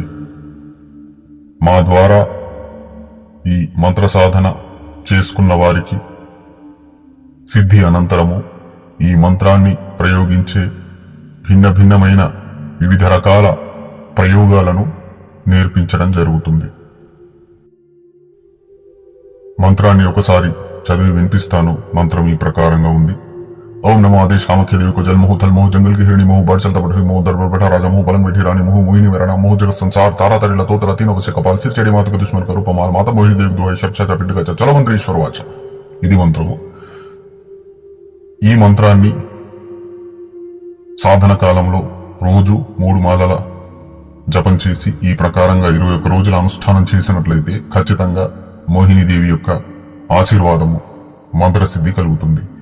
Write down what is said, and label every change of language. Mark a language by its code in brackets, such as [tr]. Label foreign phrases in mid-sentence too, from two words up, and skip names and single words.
[te] మా ద్వారా ఈ మంత్ర సాధన చేసుకున్న వారికి సిద్ధి అనంతరము ఈ మంత్రాన్ని ప్రయోగించే భిన్నమైన వివిధ రకాల ప్రయోగాలను నేర్పించడం జరుగుతుంది. మంత్రాన్ని ఒకసారి చదివి వినిపిస్తాను. మంత్రం ఈ ప్రకారంగా ఉంది. [hi] ओम नमो आदेश कामख्य देवी को जल मोह थल मोह जंगल की हिरणी मोह बढ़ चलता बढ़ी मोह दरबार बैठा राजा मोह पलंग बैठी रानी मोह मोहिनी मेरा नाम मोह जगत संसार तारा तरी लतोतरा तीनों से कपाल सिर चढ़ी माता के दुश्मन का रूप माल माता मोहिनी देवी दुहाई शब्द पिंडी गच्च चल मंत्रेश्वर वाच. [te] ఇది మంత్రము. ఈ మంత్రాన్ని సాధన కాలంలో రోజు 3 మాలల జపం చేసి ఈ ప్రకారంగా 21 రోజుల అనుష్ఠానం చేసినట్లయితే ఖచ్చితంగా మోహినీదేవి యొక్క ఆశీర్వాదము మంత్రసిద్ధి కలుగుతుంది.